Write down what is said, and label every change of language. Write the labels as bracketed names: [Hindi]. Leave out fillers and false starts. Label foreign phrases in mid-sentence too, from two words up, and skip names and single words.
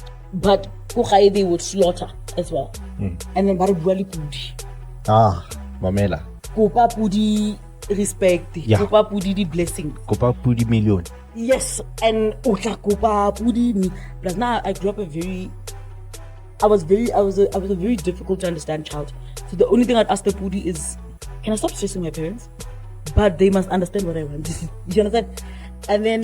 [English] but they would slaughter as well. And then Barabwali Pudi. Mamela. Kopa Pudi respect. Kopa Pudi blessing. Kopa Pudi million. Yes, and Kopa Pudi. Plus now I grew up I was a very difficult to understand child. So the only thing I'd ask the Pudi is, can I stop stressing my parents? But they must understand what I want. You understand? And then